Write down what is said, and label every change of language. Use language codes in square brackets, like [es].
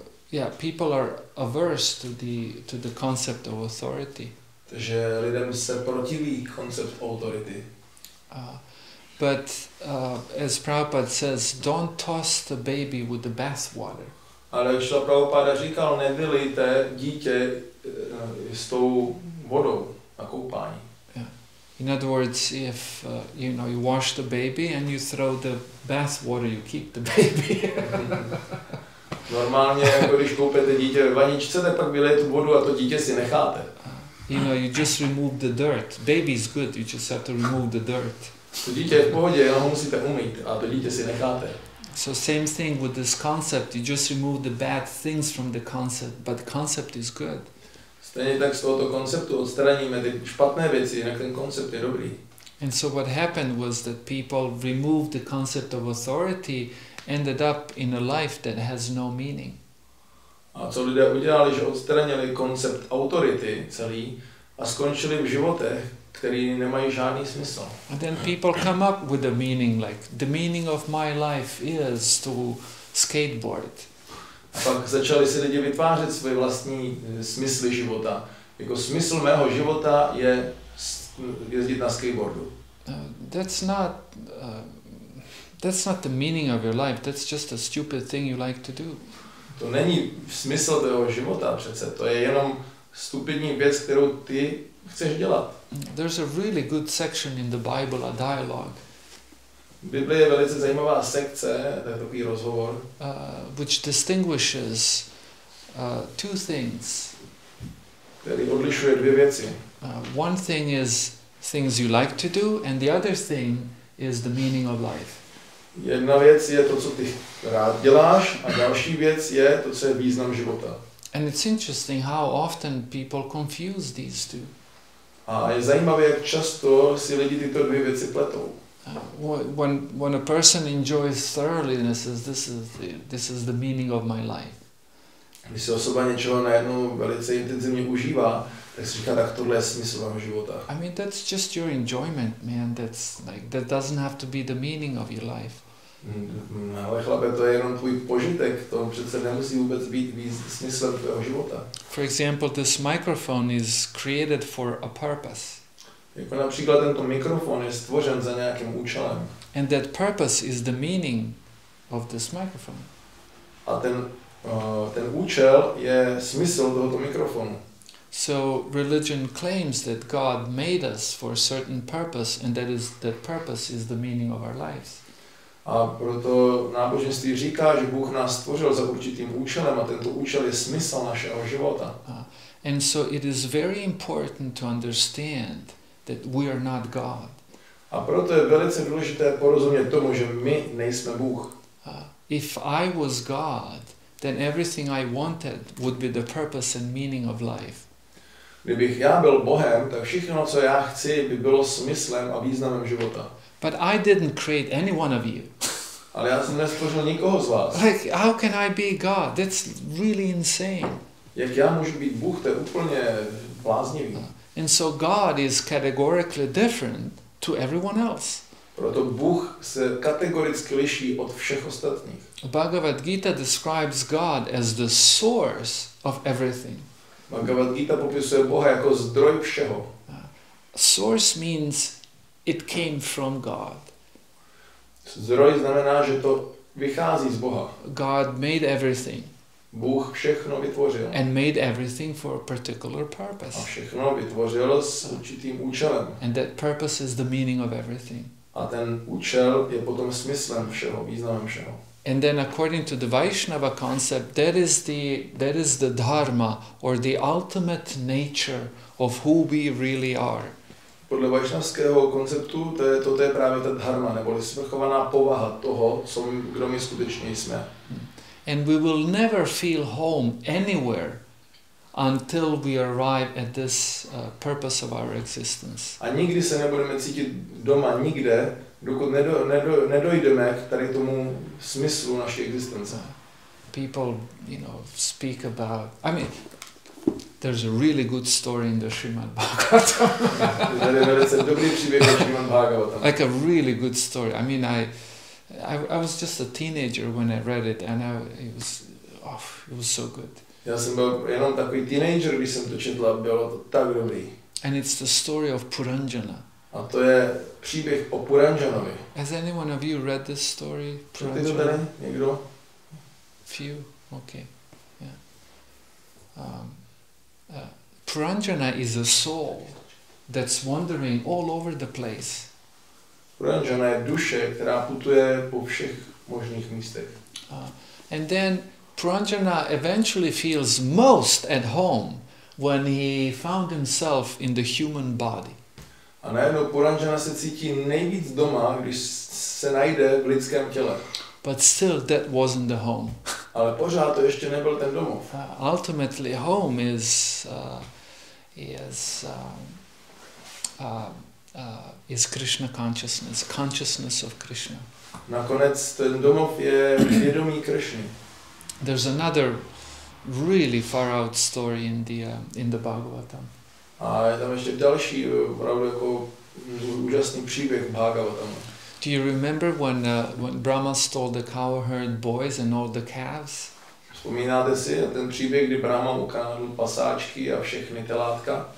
[en] Yeah, people are averse to the concept of authority. [cs] Takže lidem se protiví koncept autority. [en] But as Prabhupada says, don't toss the baby with the bathwater. [cs] Ale jak šla Prabhupada říkal, nevylijte dítě s tou vodou na koupání. [en] Yeah. In other words, if you wash the baby and you throw the bathwater, you keep the baby. [cs] Normálně, jako když koupete dítě ve vaničce, tak pak vylijete tu vodu a to dítě si necháte. [en] You just remove the dirt. Baby's good, you just have to remove the dirt. [cs] To dítě je v pohodě, jenom ho musíte umýt a to dítě si necháte. [en] So same thing with this concept, you just remove the bad things from the concept, but the concept is good. [cs] Stejně tak z tohoto konceptu odstraníme ty špatné věci, jinak ten koncept je dobrý. [en] And so what happened was that people removed the concept of authority, ended up in a life that has no meaning. [cs] A co lidé udělali, že odstranili koncept autority celý a skončili v životech, který nemají žádný smysl. [en] And then people come up with a meaning, like the meaning of my life is to skateboard. [cs] A pak začali si lidi vytvářet své vlastní smysly života. Jako smysl mého života je jezdit na skateboardu. [en] That's not the meaning of your life. That's just a stupid thing you like to do. [cs] To není smysl tvého života přece. To je jenom stupidní věc, kterou ty chceš dělat. [en] There's a really good section in the Bible, a dialogue. [cs] Bible je velice zajímavá sekce, to je takový rozhovor, [en] which distinguishes two things. [cs] Který odlišuje dvě věci. [en] One thing is things you like to do, and the other thing is the meaning of life. [cs] Jedna věc je to, co ty rád děláš, a další věc je to, co je význam života. [en] And it's interesting how often people confuse these two. [cs] A je zajímavé, jak často si lidi tyto dvě věci pletou. [en] When a person enjoys thoroughness, this is the meaning of my life. [cs] Když si osoba něčeho najednou velice intenzivně užívá, tak si říká, tak tohle je smysl mého života. [en] I mean, that's just your enjoyment, man. That doesn't have to be the meaning of your life. [cs] Ale chlape, to je jenom tvůj požitek, to přece nemusí vůbec být smyslem tvého života. [en] For example, this microphone is created for a purpose. [cs] Jako například tento mikrofon je stvořen za nějakým účelem. [en] And that purpose is the meaning of this microphone. [cs] A ten účel je smysl tohoto mikrofonu. [en] So religion claims that God made us for a certain purpose, and that purpose is the meaning of our lives. [cs] A proto náboženství říká, že Bůh nás stvořil za určitým účelem a tento účel je smysl našeho života. [en] And so it is very important to understand that we are not God. [cs] A proto je velice důležité porozumět tomu, že my nejsme Bůh. [en] If I was God, then everything I wanted would be the purpose and meaning of life. [cs] Kdybych já byl Bohem, tak všechno, co já chci, by bylo smyslem a významem života. [en] But I didn't create any one of you. [cs] Ale já jsem nestvořil nikoho z vás. [en] Like, how can I be God? That's really insane. [cs] Jak já můžu být Bůh, to je úplně bláznivý. [en] And so God is categorically different to everyone else. [cs] Proto Bůh se kategoricky liší od všech ostatních. [en] Bhagavad Gita describes God as the source of everything. [cs] Bhagavad Gita popisuje Boha jako zdroj všeho. [en] Source means it came from God. [cs] Zdroj znamená, že to vychází z Boha. [en] God made everything. [cs] Bůh všechno vytvořil. [en] And made everything for a particular [cs] A [en] purpose. [cs] všechno vytvořil s určitým účelem. [en] And that purpose is the meaning of everything. [cs] A ten účel je potom smyslem všeho, významem všeho. [en] And then according to the Vaishnava concept, that is the dharma or the ultimate nature of who we really are. [cs] Podle vaishnavského konceptu to je právě ta dharma, neboli svrchovaná povaha toho, kdo my skutečně jsme. [en] And we will never feel home anywhere until we arrive at this purpose of our existence. [cs] A nikdy se nebudeme cítit doma nikde, dokud nedojdeme k tady tomu smyslu naší existence. [en] People, speak about, there's a really good story in the Srimad Bhagavatam. [cs] Tady je velice dobrý příběh o Srimad Bhagavatam. [en] Like a really good story. I was just a teenager when I read it, and it was so good. [cs] Já jsem byl jenom takový teenager, když jsem to četl, a bylo to tak dobrý. [en] And it's the story of Puranjana. [cs] A to je příběh o Puranjanovi. [en] Has anyone of you read this story? [cs] Četli to tady někdo? [en] Few? Okay. Yeah. Puranjana is a soul that's wandering all over the place. [cs] Puranjana je duše, která putuje po všech možných místech. [en] And then Puranjana eventually feels most at home when he found himself in the human body. [cs] A najednou Puranjana se cítí nejvíc doma, když se najde v lidském těle. [en] But still that wasn't the home. [cs] Ale pořád to ještě nebyl ten domov. [en] Ultimately home is Krishna consciousness of Krishna. [cs] Nakonec ten domov je vědomí Krishny. [en] There's another really far out story in the Bhagavatam. [cs] A je tam ještě další opravdu jako úžasný příběh Bhagavatamu. [en] Do you remember when Brahma stole the cowherd boys and all the calves? [cs] Vzpomínáte si na ten příběh, kdy Brahma ukradl pasáčky a všechny telátka?